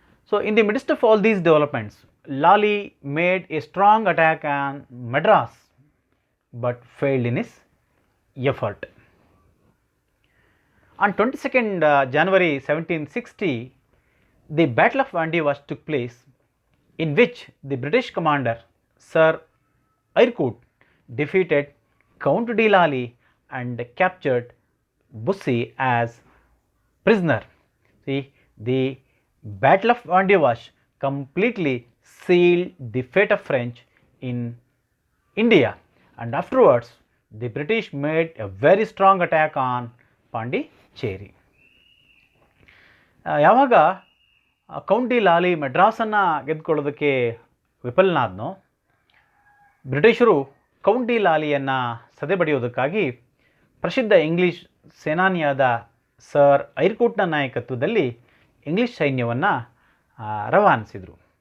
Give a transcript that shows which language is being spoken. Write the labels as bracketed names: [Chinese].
[English] So in the midst of all these developments, Lally made a strong attack on Madras but failed in his effort. On 22nd January 1760, the Battle of Vandivash took place, in which the British commander Sir Eyrecourt defeated Count de Lally and captured Bussy as prisoner. See, the Battle of Vandivash completely sealed the fate of French in India, and afterwards the British made a very strong attack on Pondicherry. [Kannada] ಯಾವಾಗ count D ಲಾಲಿ ಮಡ್ರಾಸನ್ನು ಗೆದ್ದುಕೊಳ್ಳೋದಕ್ಕೆ ವಿಫಲನಾದನೋ, ಬ್ರಿಟಿಷರು count D ಲಾಲಿಯನ್ನು ಸದೆಬಡಿಯೋದಕ್ಕಾಗಿ ಪ್ರಸಿದ್ಧ English ಸೇನಾನಿಯಾದ sir ಐರ್ಕೂಟ್ನ ನಾಯಕತ್ವದಲ್ಲಿ English ಸೈನ್ಯವನ್ನು ರವಾನಿಸಿದರು.